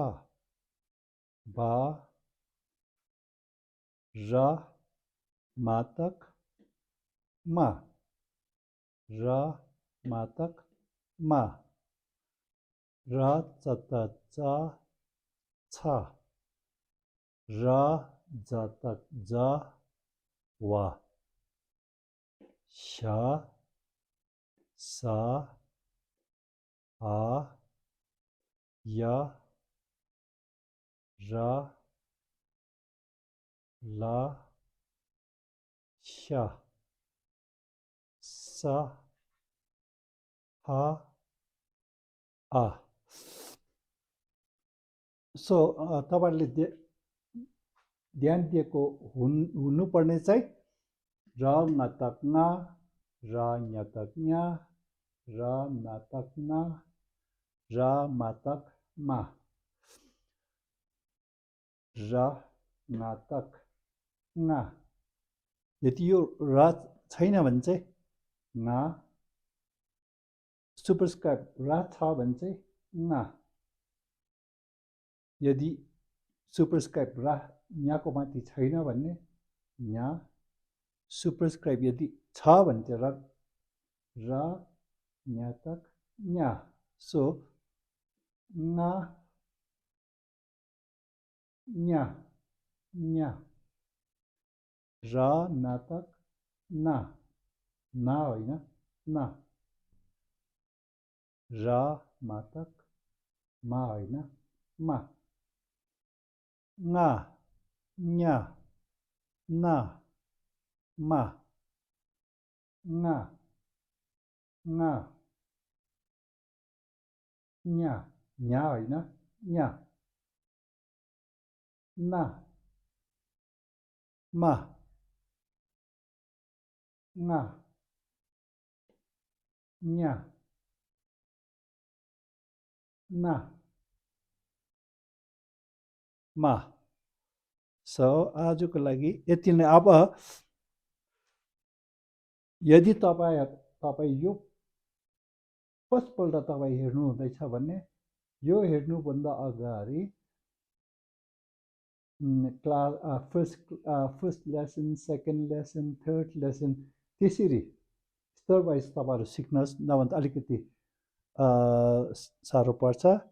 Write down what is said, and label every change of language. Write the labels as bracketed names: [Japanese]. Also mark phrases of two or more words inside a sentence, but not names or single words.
[Nepali] बा. र मा तक मा. र मा तक मा. र च त च. छ. र ज तक ज. वा. श. सा. आ. या. र. ला. श. सा. आ. आ. सो तपाईँहरूले ध्यान दिएको हुनुपर्ने चाहिँ र ngतक nga. र ngतक nya. र ngतक na. र मतक मा. र ngतक nga. यदि यो र छैन भने चाहिँ nga. सुपरस्क्राइब र छ भने चाहिँ nga. यदि सुपरस्क्राइब र यहाँको माथि छैन भने nya. सुपरस्क्राइब यदि छ भने चाहिँ र ngतक nya. So nga, nya, nya. Ra natak na, na होइन ना. ra मातक मा होइन मा. nga, nya, na, ma, nga, nga, nya, nya होइन nya, ना, ma, nga, nya, ना, मा. सो आजको लागि यति नै. अब यदि तपाईँ यो फर्स्टपल्ट तपाईँ हेर्नु हुँदैछ भने यो हेर्नुभन्दा अगाडि [English] class first lesson, second lesson, third lesson [Nepali] त्यसरी [English] step by [Nepali] तपाईँहरू सिक्नुहोस्, नभए त अलिकति साह्रो पर्छ.